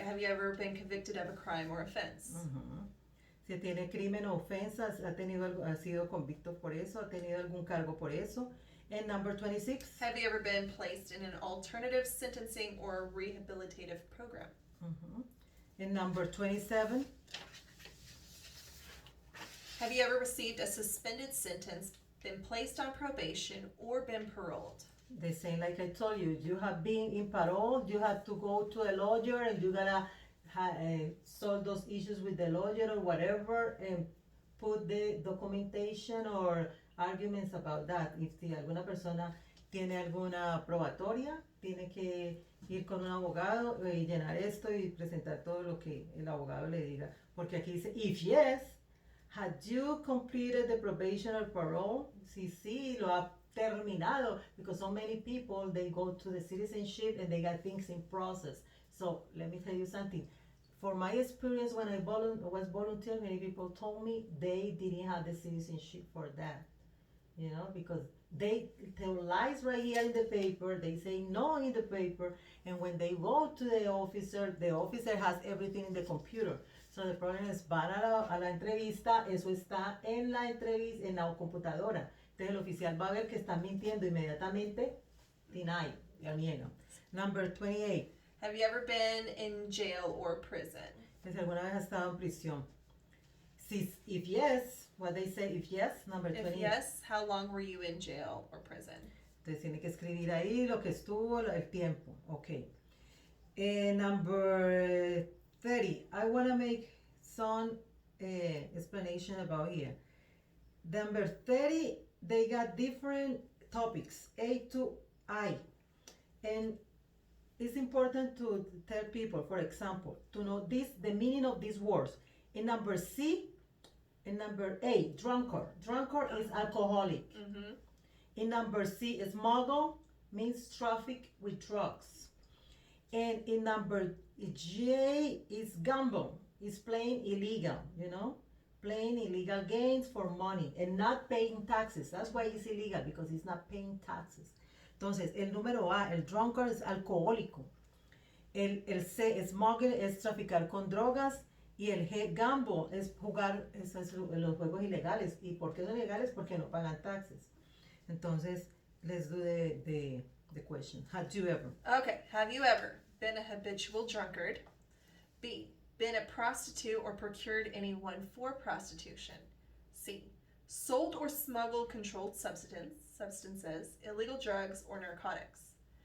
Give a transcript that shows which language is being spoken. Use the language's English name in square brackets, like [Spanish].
[English] Have you ever been convicted of a crime or offense? [Spanish] Si tiene crimen o ofensas, ha sido convicto por eso, ha tenido algún cargo por eso. [English] And number 26. Have you ever been placed in an alternative sentencing or rehabilitative program? And number 27. Have you ever received a suspended sentence, been placed on probation, or been paroled? The same like I told you, you have been in parole, you have to go to a lawyer and you gotta solve those issues with the lawyer or whatever and put the documentation or arguments about that. [Spanish] If alguna persona tiene alguna probatoria, tiene que ir con un abogado y llenar esto y presentar todo lo que el abogado le diga. Porque aquí dice, [English] if yes, had you completed the probation or parole? [Spanish] Si sí, lo ha terminado, [English] because so many people, they go to the citizenship and they got things in process. So let me tell you something. For my experience, when I was volunteering, many people told me they didn't have the citizenship for that. Because they tell lies right here in the paper, they say no in the paper, and when they go to the officer has everything in the computer. So the problem is, [Spanish] van a la entrevista, eso está en la entrevista, en la computadora. Entonces el oficial va a ver que están mintiendo inmediatamente, deny, ya niega. [English] Number 28. Have you ever been in jail or prison? [Spanish] Si alguna vez has estado en prisión. [English] If yes, what they say, if yes, number 28. If yes, how long were you in jail or prison? [Spanish] Entonces tiene que escribir ahí lo que estuvo, el tiempo. [English] Okay. Number 30. I want to make some explanation about here. Number 30, they got different topics, A to I. And it's important to tell people, for example, to know the meaning of these words. In number C, in number A, drunkard. Drunkard is alcoholic. In number C, smuggle means traffic with drugs. And in number J is gamble, is playing illegal, playing illegal games for money and not paying taxes. That's why it's illegal, because he's not paying taxes. [Spanish] Entonces, el número A, el drunkard es alcohólico. El C, smuggle, es traficar con drogas. Y el G, gamble, es jugar los juegos ilegales. ¿Y por qué son ilegales? Porque no pagan taxes. [English] Entonces, let's do the question. Have you ever? Okay. Have you ever been a habitual drunkard? B, been a prostitute or procured anyone for prostitution? C, sold or smuggled controlled substances, illegal drugs, or narcotics.